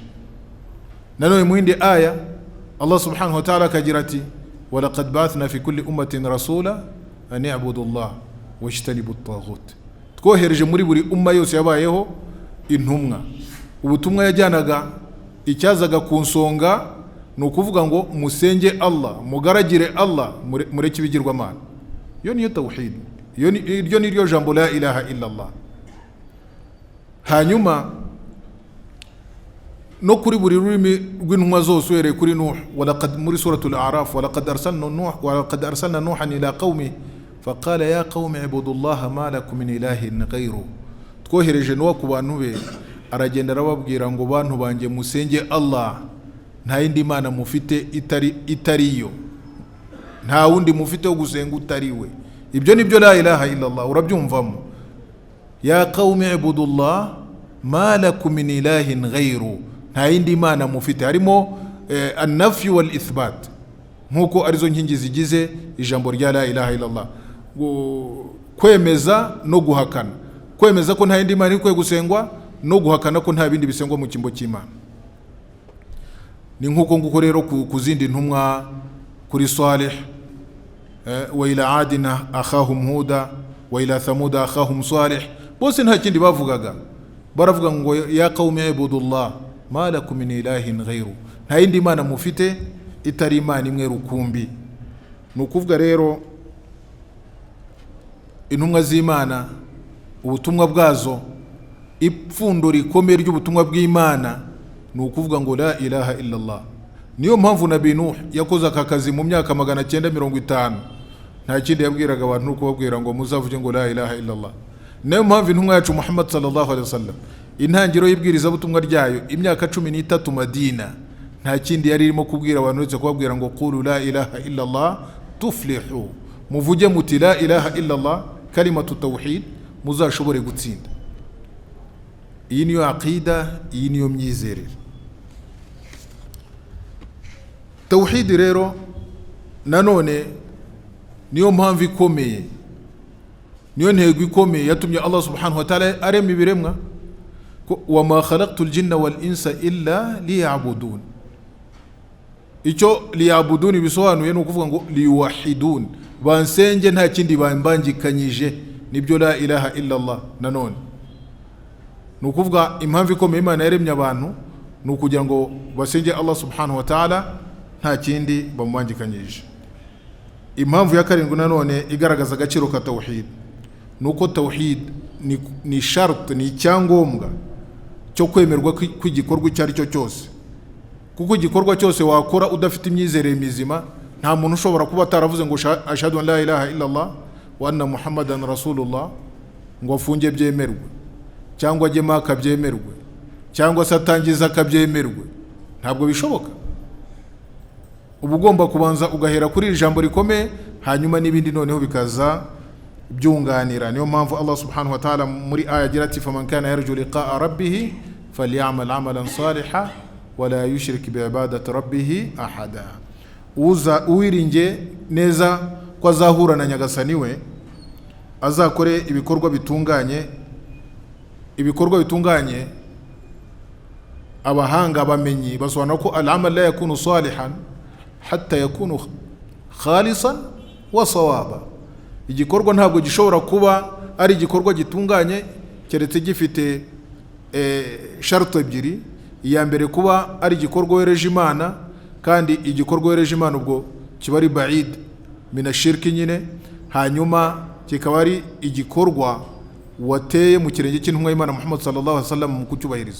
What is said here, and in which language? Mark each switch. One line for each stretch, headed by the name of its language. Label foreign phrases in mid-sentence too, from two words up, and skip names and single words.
Kinyarwanda: Nanone mu yindi aya Allah
Arabic: سبحانه وتعالى
Kinyarwanda: akagira ati
Arabic: ولقد بعثنا في كل أمة رسولا أن اعبدوا الله واجتنبوا الطاغوت.
Kinyarwanda: Twohereje muri buri umma yose yabayeho intumwa. Ubutumwa yajyanaga icyazaga ku nsonga ni ukuvuga ngo musenge Allah, mugaragire Allah, mureke ibigirwamana. Iyo niyo tauhid, iyo niryo jambo
Arabic: لا إله إلا الله.
Kinyarwanda: Hanyuma no kuri buri rurimi rw'intumwa zose uhereye kuri Nuh, muri suratul A'raf,
Arabic: ولقد أرسلنا نوحا إلى قومه فقال يا قوم اعبدوا الله ما لكم من إله غيره.
Kinyarwanda: Twohereje Nuh ku bantu be, aragenda arababwira ngo bantu banjye musenge Allah, nta yindi Mana mufite itariyo, nta wundi mufite wo gusenga utariwe. Ibyo nibyo
Arabic: لا إله إلا الله. Urabyumvamo? يا قوم اعبدوا الله ما لكم من إله غيره,
Kinyarwanda: nta yindi Mana mufite. Harimo
Arabic: النفي والإثبات,
Kinyarwanda: nkuko arizo nkingi zigize ijambo rya
Arabic: لا إله إلا الله.
Kinyarwanda: Kwemeza no guhakana. Kwemeza ko nta yindi Mana ikwiye gusengwa, no guhakana ko nta bindi bisengwa mu kimbo cy'Imana. Ni nkuko rero ku zindi ntumwa, kuri Salih,
Arabic: وإلى عاد أخاهم هودا وإلى ثمود أخاهم صالحا,
Kinyarwanda: bose nta kindi bavugaga, baravuga ngo
Arabic: يا قوم اعبدوا الله ما لكم من إله غيره,
Kinyarwanda: nta yindi Mana mufite itari Imana imwe rukumbi. Nukuvuga rero intumwa z'Imana, ubutumwa bwazo, ipfundo rikomeye ry'ubutumwa bw'Imana ni ukuvuga ngo
Arabic: لا إله إلا الله.
Kinyarwanda: Niyo mpamvu Nabii Nuh yakoze aka kazi mu myaka 950, nta kindi yabwiraga abantu nuko babwira ngo muzavuge ngo
Arabic: لا إله إلا الله.
Kinyarwanda: Niyo mpamvu intumwa yacu Muhammad
Arabic: صلى الله عليه وسلم
Kinyarwanda: intangiro y'ibwiriza butumwa ryayo imyaka 13 Madina, nta kindi yari irimo kubwira abantu uretse kubabwira ngo
Arabic: قولوا لا إله إلا الله تفلحوا,
Kinyarwanda: muvuge muti
Arabic: لا إله إلا الله كلمة التوحيد,
Kinyarwanda: muzashobore gutsinda. Iyi niyo aqida, iyi niyo myizerere. Tawhid rero nanone niyo mpamvu ikomeye, niyo ntego ikomeye yatumye Allah
Arabic: سبحانه وتعالى
Kinyarwanda: arema ibiremwa.
Arabic: وما خلقت الجن والإنس إلا ليعبدون.
Kinyarwanda: Icyo liya'budun bisobanuye ni ukuvuga ngo liwahidun, bansenge nta kindi bambangikanyije, nibyo
Arabic: لا إله إلا الله.
Kinyarwanda: Nanone ni ukuvuga impamvu ikomeye Imana yaremye abantu ni ukugira ngo basenge Allah
Arabic: سبحانه وتعالى
Kinyarwanda: nta kindi bamubangikanyije. Impamvu ya karindwi nanone igaragaza agaciro ka tawhid nuko tawhid ni shart, ni icyangombwa cyo kwemerwa kw'igikorwa icyo ari cyo cyose. Kuko igikorwa cyose wakora udafite imyizerere mizima, nta muntu ushobora kuba ataravuze ngo
Arabic: أشهد أن لا إله إلا الله وأن محمدا رسول الله
Kinyarwanda: ngo afunge byemerwe, cyangwa ajye Maka byemerwe, cyangwa se atangiza akabyemerwe. Ntabwo bishoboka. Uba ugomba kubanza ugahera kuri iri jambo rikomeye, hanyuma n'ibindi noneho bikaza byunganira. Niyo mpamvu Allah
Arabic: سبحانه وتعالى
Kinyarwanda: muri aya agira ati
Arabic: فمن كان يرجو لقاء ربه فليعمل عملا صالحا ولا يشرك بعبادة ربه أحدا.
Kinyarwanda: Uwiringe neza ko azahura na nyagasani we, azakore ibikorwa bitunganye. Ibikorwa bitunganye abahanga bamenyi basobanura ko
Arabic: العمل لا يكون صالحا حتى يكون خالصا وصوابا.
Kinyarwanda: Igikorwa ntabwo gishobora kuba ari igikorwa gitunganye keretse gifite sharto ebyiri. Iya mbere kuba ari igikorwa wereje Imana, kandi igikorwa wereje Imana ubwo kiba ari
Arabic: بعيد من الشرك
Kinyarwanda: nyine. Hanyuma kikaba ari igikorwa wateye mu kirenge cy'intumwa y'Imana Muhammad
Arabic: صلى الله عليه وسلم
Kinyarwanda: mu kucyubahiriza.